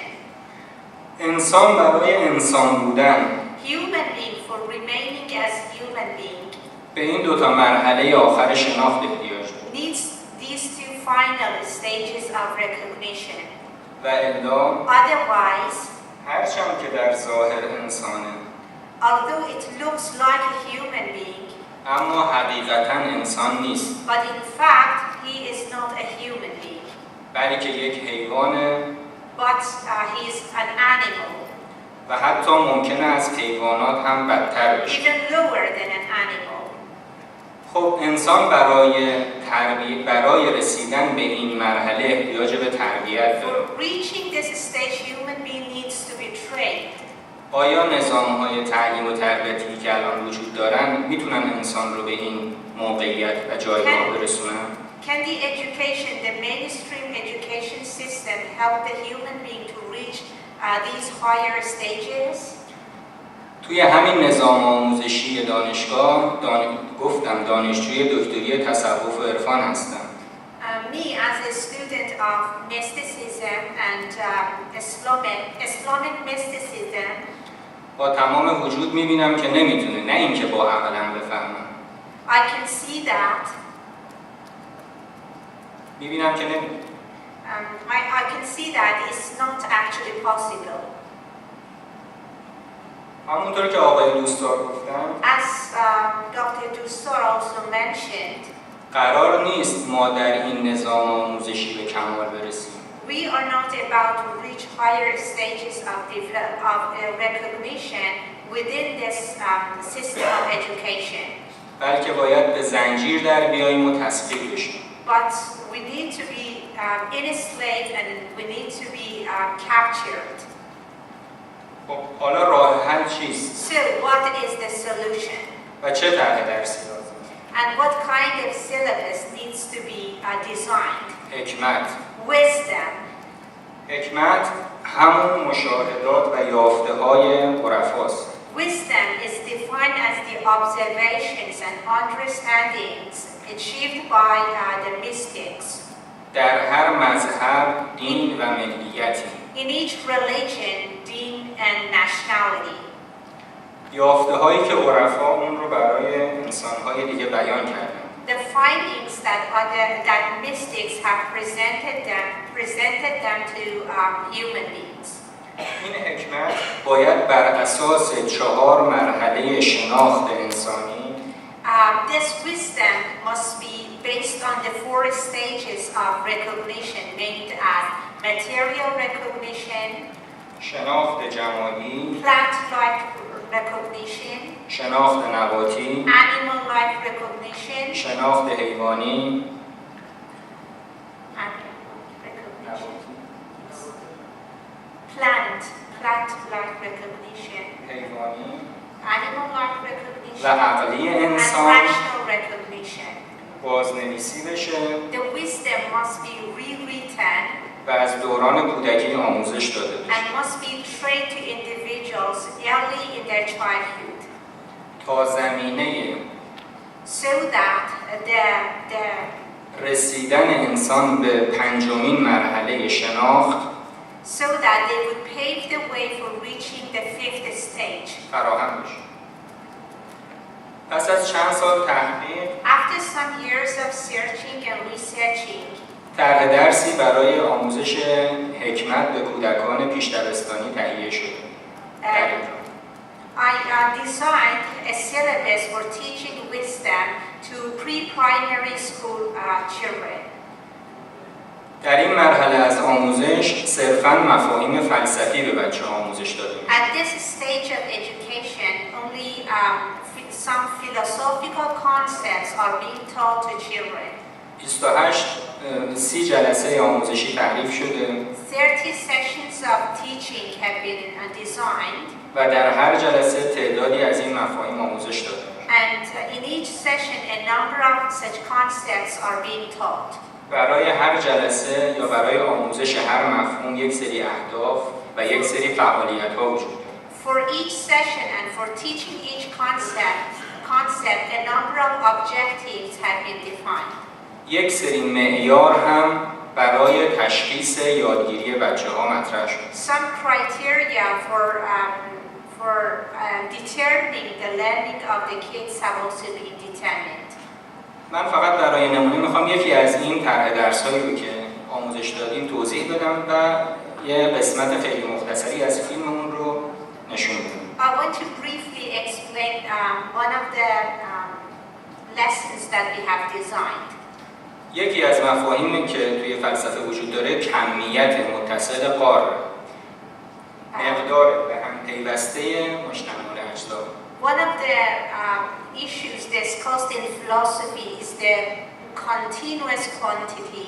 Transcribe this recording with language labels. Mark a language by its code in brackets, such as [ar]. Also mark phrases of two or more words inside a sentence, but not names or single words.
[fa] انسان برای انسان بودن [en] Human being for remaining as human being [fa] به این دو تا مرحله آخر شناخت احتیاج داره. [en] needs these two final stages of recognition. [fa] و الا [en] Otherwise, [fa] هرچند که در ظاهر انسانه [en] although it looks like a human being, [fa] اما حقیقتاً انسان نیست. [en] but in fact he is not a human being. [fa] بلکه یک حیوانه [en] But he is an animal. [fa] و حتی ممکنه از حیوانات هم بدتر بشه. [en] Even lower than an animal. [fa] خب انسان برای رسیدن به این مرحله احتیاج به تربیت داره. [en] For reaching this stage, human being needs to be trained. [fa] آیا نظام‌های تعلیم و تربیتی که الان وجود دارن میتونن انسان رو به این موقعیت و جایگاه برسونن؟ [en] Can the education, the mainstream education system help the human being to reach these higher stages? [fa] توی همین نظام آموزشی دانشگاه گفتم دانشجوی دکتری تصوف و عرفان هستم. [en] Me as a student of mysticism and Islamic mysticism [fa] با تمام وجود میبینم که نمیتونه، نه اینکه با عقلم بفهمم. [en] I can see that. [fa] میبینم که نمیتونه. [en] I can see that it's not actually possible. [fa] همونطور که آقای دوستار گفتن [en] As Dr. Dustar also mentioned, [fa] قرار نیست ما در این نظام آموزشی به کمال برسیم. [en] We are not about to reach higher stages of recognition within this system of education. [fa] بلکه باید به زنجیر در بیاییم و تسخیر بشیم. [en] But we need to be enslaved and we need to be captured. [fa] خب حالا راه حل چیست؟ [en] So what is the solution? [fa] و چه طرح درسی لازمه؟ [en] And what kind of syllabus needs to be designed? [fa] حکمت. [en] Wisdom. [fa] حکمت همون مشاهدات و یافته‌های عرفاست. [en] Wisdom is defined as the observations and understandings achieved by the mystics. [fa] در هر مذهب، دین و ملیتی. [en] In each religion, deen and nationality. [fa] یافته‌هایی که عرفا اون رو برای انسان‌های دیگه بیان کردن. [en] the findings that mystics have presented them to human beings. [fa] این حکمت باید بر اساس 4 مرحله شناخت انسانی [en] This wisdom must be based on the 4 stages of recognition named as material recognition, [fa] شناخت جمالی، [en] plant-like recognition, [fa] شناخت نباتی، [en] animal-like recognition, [fa] شناخت حیوانی، [en] plant-like recognition, [fa] حیوانی [en] animal-like [fa] و [en] recognition, [fa] عقلی [en] and [fa] انسان [en] rational recognition. [fa] بازنویسی بشه [en] The wisdom must be rewritten [fa] و از دوران کودکی آموزش داده بشه [en] and must be trained to individuals early in their childhood, [fa] تا زمینه [en] so that the [fa] رسیدن انسان به 5مین مرحله شناخت [en] so that they would pave the way for reaching the 5th stage. [fa] فراهم بشه. پس از چند سال تحقیق [en] After some years of searching and researching, [fa] طرح درسی برای آموزش حکمت به کودکان پیش دبستانی تهیه شده. در ایران. [en] I designed a syllabus for teaching wisdom to pre-primary school children. [fa] در این مرحله از آموزش صرفاً مفاهیم فلسفی به بچه آموزش داده میشه. [en] At this stage of education, only some philosophical concepts are being taught to children. [fa] 30 جلسه آموزشی تعریف شده [en] 30 sessions of teaching have been designed. [fa] و در هر جلسه تعدادی از این مفاهیم آموزش داده. [en] And in each session, a number of such concepts are being taught. [fa] برای هر جلسه یا برای آموزش هر مفهوم یک سری اهداف و یک سری فعالیت‌ها وجود داره. [en] For each session and for teaching each concept, a number of objectives have been defined. [fa] یک سری معیار هم برای تشخیص یادگیری بچه‌ها مطرح شد. [en] Some criteria for determining the learning of the kids have also been determined. [fa] من فقط برای نمونه میخوام یکی از این طرح درس‌هایی رو که آموزش دادیم توضیح بدم و یه قسمت خیلی مختصری از فیلممون رو نشون بدم. [en] I want to briefly explain one of the lessons that we have designed. [fa] یکی از مفاهیمی که توی فلسفه وجود داره کمیت متصل قاره. مقدار به هم پیوسته مشتمل اجزا. [en] One of the issues discussed in philosophy is the continuous quantity.